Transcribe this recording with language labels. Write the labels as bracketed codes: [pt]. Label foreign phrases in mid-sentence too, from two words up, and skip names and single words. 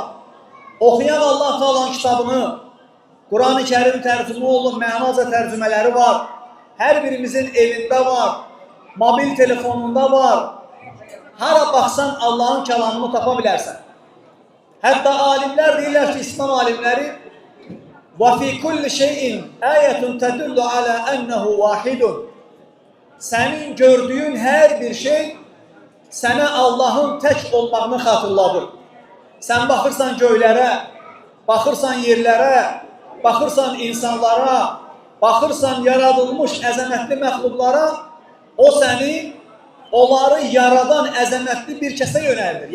[az] Oxuyan Allah Taala'nın kitabını, Quran-ı Kərim tərcümə olunub, mənaca tərcümələri var. Hər birimizin evində var, mobil telefonunda var. Hara baxsan Allah'ın kəlamını tapa bilərsən. Hətta alimlər deyirlər ki, İslam alimləri [ar] وَفِي كُلِّ شَيْءٍ آيَةٌ تَدُلُّ عَلَى أَنَّهُ وَاحِدٌ. [az] Sənin gördüyün hər bir şey sənə Allah'ın tək olmağını xatırladır. Sən baxırsan göylərə, baxırsan yerlərə, baxırsan insanlara, baxırsan yaradılmış əzəmətli məxluqlara, o səni onları yaradan əzəmətli bir kəsə yönəldir.